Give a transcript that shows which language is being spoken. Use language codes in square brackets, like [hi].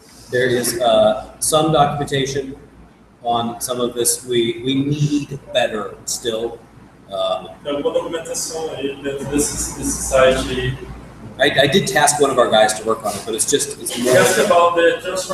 [en] There is some documentation on some of this. We need better still. [pt] Tem alguma documentação aí dentro desse site aí. [en] I did task one of our guys to work on it, but it's You more. asked about the transfer